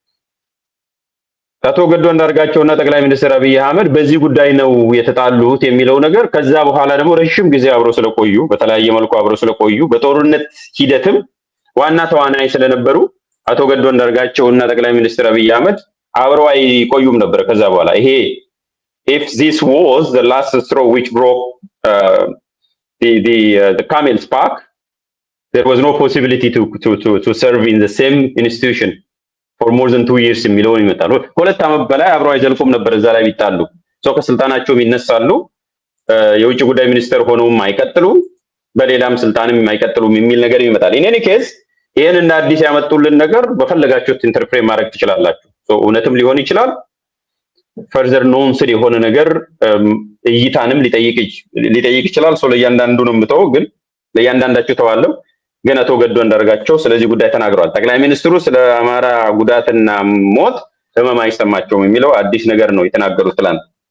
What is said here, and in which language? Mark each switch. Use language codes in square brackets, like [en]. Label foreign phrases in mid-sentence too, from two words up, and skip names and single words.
[am] አቶ ገዱ አንዳርጋቸውና ጠቅላይ ሚኒስትር አብይ አህመድ በዚህ ጉዳይ ነው የተጣሉት የሚለው ነገር ከዛ በኋላ ደግሞ ረጅም ጊዜ አብረው ስለቆዩ በተለያየ መልኩ አብረው ስለቆዩ በጦርነት ሂደትም ዋና ተዋናይ ስለነበሩ አቶ ገዱ አንዳርጋቸውና ጠቅላይ ሚኒስትር አብይ አህመድ አብረው አይቆዩም ነበር። ከዛ በኋላ ይሄ [en] if this was the last straw which broke the camel's back, there was no possibility to serve in the same institution for more than 2 years [am] የሚለው ይመጣሉ። ሁለት ዓመት በላይ አብረው አይዘልቁም ነበር። እዛ ላይ ቢጣሉ ከስልጣናቸውም ይነሳሉ። የውጭ ጉዳይ ሚኒስትር ሆነውም አይቀጥሉም፣ በሌላም ስልጣንም አይቀጥሉም የሚል ነገር ይመጣል። [en] in any case [am] ይሄን እንደ አዲስ ያመጡልን ነገር በፈለጋችሁት ኢንተርፕሬት ማድረግ ትችላላችሁ። እውነትም ሊሆን ይችላል፣ [en] further nuanced [am] የሆነ ነገር እይታንም ሊጠይቅ ይችላል። ለእያንዳንዱ ነው የምተው፣ ግን ለእያንዳንዳችሁ ተዋለው። ግን አቶ ገዱ አንዳርጋቸው ስለዚህ ጉዳይ ተናግረዋል። ጠቅላይ ሚኒስትሩ ስለ አማራ ጉዳትና ሞት ህመም አይሰማቸውም የሚለው አዲስ ነገር ነው የተናገሩት ትላንት።